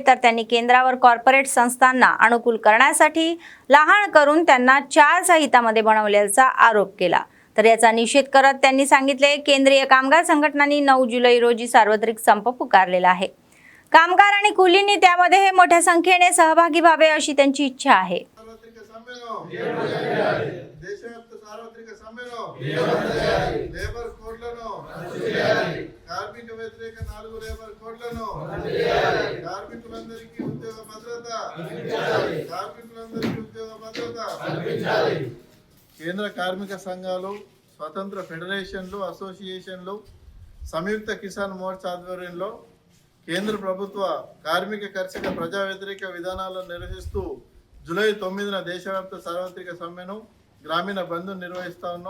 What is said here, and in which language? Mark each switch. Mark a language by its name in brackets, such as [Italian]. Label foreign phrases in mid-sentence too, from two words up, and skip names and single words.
[Marathi] तर त्यांनी केंद्रावर कॉर्पोरेट संस्थांना अनुकूल करण्यासाठी लहान करून त्यांना 4 संहितामध्ये बनवल्याचा आरोप केला. तर याचा निषेध करत त्यांनी सांगितले केंद्रीय कामगार संघटनांनी 9 जुलै रोजी सार्वत्रिक संप पुकारलेला आहे. कामगार आणि कुलींनी त्यामध्ये मोठ्या संख्येने सहभागी व्हावे अशी त्यांची इच्छा आहे. [Telugu] దేశవ్యాప్త సార్వత్రిక సమ్మెలో లేబర్ కోడ్లను కార్మిక వ్యతిరేక 4 లేబర్ కోడ్లను కార్మికులందరికీ ఉద్యోగ భద్రత కేంద్ర కార్మిక సంఘాలు, స్వతంత్ర ఫెడరేషన్లు, అసోసియేషన్లు, సంయుక్త కిసాన్ మోర్చా ఆధ్వర్యంలో కేంద్ర ప్రభుత్వ కార్మిక కర్షక ప్రజా వ్యతిరేక విధానాలను నిరసిస్తూ జూలై 9న దేశవ్యాప్త సార్వత్రిక సమ్మెను గ్రామీణ బంద్ను నిర్వహిస్తా ఉన్నాం.